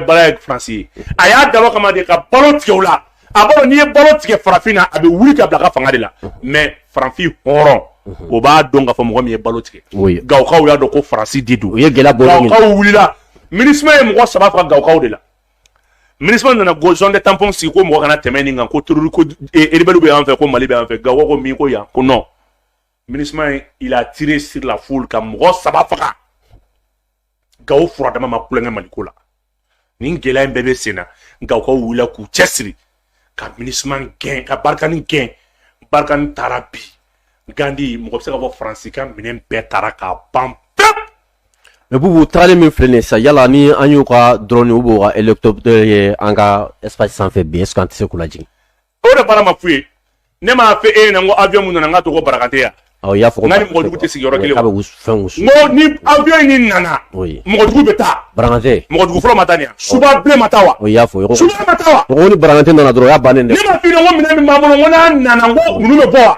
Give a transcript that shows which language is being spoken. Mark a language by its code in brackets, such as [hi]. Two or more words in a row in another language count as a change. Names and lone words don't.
[bm] baara ye Faransi ye a y'a dabɔ kama de ka balo tigɛ u la a b'a dɔn n'i ye balo tigɛ farafin na a bɛ wuli ka bila a ka fanga de la mais farafin hɔrɔn o b'a dɔn k'a fɔ mɔgɔ min ye balo tigɛ Gawukaw y'a dɔn ko Faransi de don u ye gɛlɛya bɔ Gawukaw wulila MINUSMA ye mɔgɔ 3 faga Gawukaw de la MINUSMA nana [fr] zone de tampon [bm] sigi ko mɔgɔ kana tɛmɛ nin kan ko terroriste ko rebelle bɛ yan fɛ ko Mali bɛ yan fɛ Gawukaw ko min ko yan ko non MINUSMA [fr] il a tiré sur la foule [bm] ka mɔgɔ 3 faga Gawo furadama ma kulonkɛ Mali ko la nin gɛlɛya in bɛɛ bɛ sen na Gawukaw wulila k'u cɛsiri ka MINUSMA gɛn ka Barkani gɛn Barkani taara bi Gandi mɔgɔ bɛ se ka fɔ Faransi ka minɛn bɛɛ taara k'a ban pewu. Mais Bubu tagali min filɛ nin ye sisan yala ni an y'u ka drone u b'u ka hélicoptère ye an ka espace sanfɛ bi [fr] est-ce que [bm] an tɛ se k'u lajigin. O de baara ma f'u ye ne m'a fɔ e ɲɛna n ko avion mun nana n k'a to ko Barakante yan. Awɔ i y'a fɔ ko Barakante. N ka ni mɔgɔ jugu tɛ sigi yɔrɔ kelen. K'a bɛ fɛn wusu. N ko ni avion in nana. Mɔgɔ jugu bɛ taa. Barakante. Mɔgɔ jugu fɔlɔ ma taa nin yan. Suba bilen ma taa wa. O i y'a fɔ. Suba ma taa wa. O ko ni Barakante nana dɔrɔn o y'a bannen dɛ. Ne ma f'i ɲɛna ko minɛn min b'an bolo n ko n'a nana n ko ninnu bɛ bɔ wa.